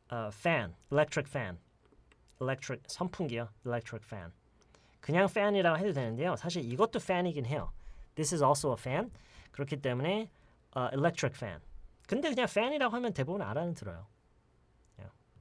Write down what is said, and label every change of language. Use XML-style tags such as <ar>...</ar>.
<en>fan, electric fan, electric 선풍기요, electric fan.</en> <ko>그냥 fan이라고 해도 되는데요. 사실 이것도 fan이긴 해요.</ko> <en>This is also a fan.</en> <ko>그렇기 때문에 electric fan. 근데 그냥 fan이라고 하면 대부분 알아는 들어요.</ko> <en>Yeah.</en>